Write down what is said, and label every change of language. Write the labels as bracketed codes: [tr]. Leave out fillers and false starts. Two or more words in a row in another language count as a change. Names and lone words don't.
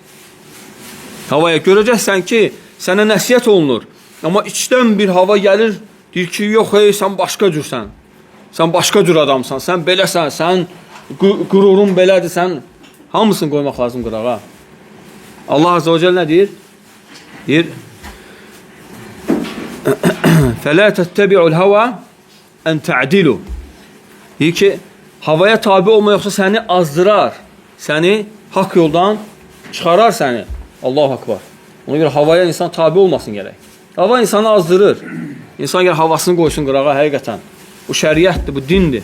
[az] Havaya görəcəksən ki, sənə nəsiyyət olunur. Amma içdən bir hava gəlir, deyir ki, yox, sən başqa cürsən. Sən başqa cür adamsan, sən beləsən, sən qürurun belədir, sən hamısını qoymaq lazım qırağa. Allah [ar] عز وجل [az] nə deyir? Deyir, [ar] فَلَا تَتَّبِعُ الْهَوَى أَنْ تَعْدِلُ. [az] Deyir ki, havaya tabi olma yoxsa səni azdırar, səni haqq yoldan çıxarar səni. [ar] الله أكبر. [az] Ona görə havaya insan tabi olmasın gərək. Hava insanı azdırır. İnsan gərək havasını qoysun qırağa, həqiqətən. Bu şəriətdir, bu dindir.